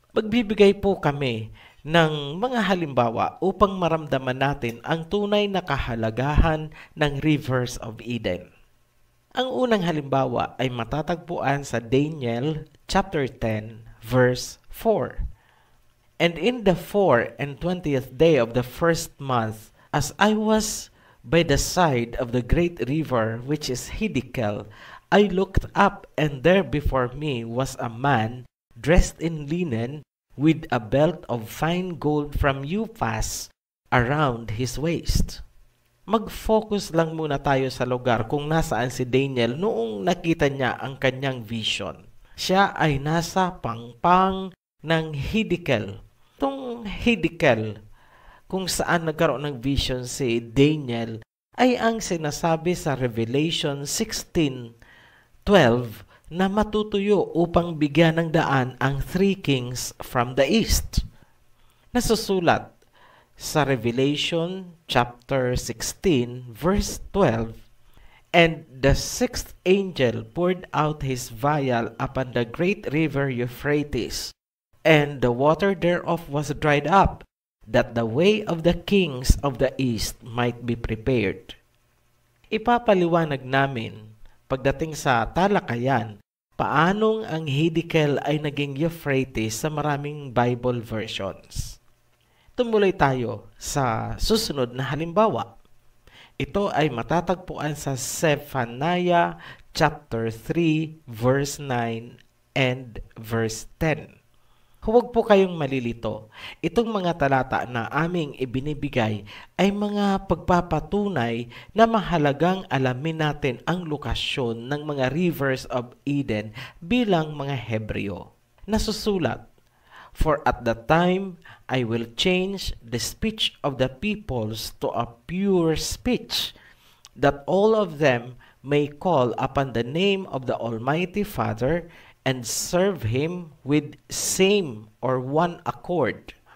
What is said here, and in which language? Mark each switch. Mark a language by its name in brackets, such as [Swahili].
[Filipino] Magbibigay po kami ng mga halimbawa upang maramdaman natin ang tunay na kahalagahan ng Rivers of Eden. Ang unang halimbawa ay matatagpuan sa Daniel chapter 10 verse 4. [English] And in the 24th day of the first month, as I was by the side of the great river which is Hiddekel, I looked up, and there before me was a man dressed in linen, with a belt of fine gold from Uphaz around his waist. [Filipino] Mag-focus lang muna tayo sa lugar kung nasaan si Daniel noong nakita niya ang kanyang vision. Siya ay nasa pangpang ng Hiddekel. Itong Hiddekel, kung saan nagkaroon ng vision si Daniel, ay ang sinasabi sa Revelation 16:12 na matutuyo upang bigyan ng daan ang [English] three kings from the east. [Filipino] Nasusulat sa [English] Revelation chapter 16 verse 12, and the sixth angel poured out his vial upon the great river Euphrates, and the water thereof was dried up, that the way of the kings of the east might be prepared. [Filipino] Ipapaliwanag namin pagdating sa talakayan paanong ang Hiddekel ay naging Euphrates sa maraming Bible versions. Tumuloy tayo sa susunod na halimbawa. Ito ay matatagpuan sa Zephaniah [English] chapter 3, verse 9 and verse 10. [Filipino] Huwag po kayong malilito. Itong mga talata na aming ibinibigay ay mga pagpapatunay na mahalagang alamin natin ang lokasyon ng mga rivers of Eden bilang mga Hebreo. Nasusulat, [English] "For at the time I will change the speech of the peoples to a pure speech, that all of them may call upon the name of the Almighty Father and serve Him with same or one accord.